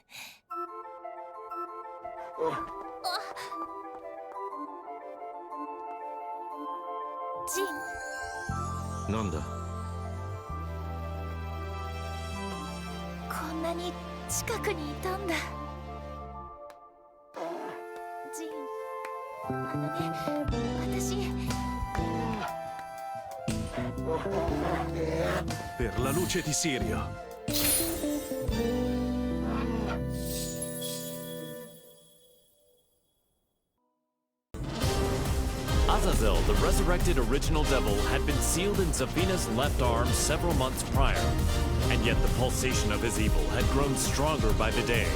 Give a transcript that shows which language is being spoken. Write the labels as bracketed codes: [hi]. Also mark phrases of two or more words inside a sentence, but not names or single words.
[ja] ジン。なんだ？こんなに近くにいたんだ。ジン、あのね、私。 [it] Per la luce di Sirio. [en] Azazel, the resurrected original devil, had been sealed in Zafina's left arm several months prior, and yet the pulsation of his evil had grown stronger by the day.